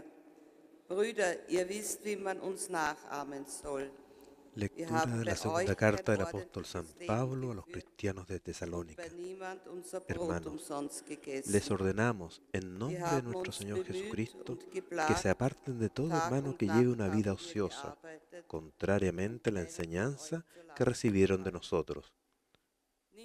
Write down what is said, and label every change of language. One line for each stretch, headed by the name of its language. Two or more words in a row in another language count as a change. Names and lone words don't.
German: Brüder, ihr wisst, wie man uns nachahmen soll.
Spanish: Lectura de la segunda carta del apóstol San Pablo a los cristianos de Tesalónica. Hermanos, les ordenamos en nombre de nuestro Señor Jesucristo que se aparten de todo hermano que lleve una vida ociosa, contrariamente a la enseñanza que recibieron de nosotros.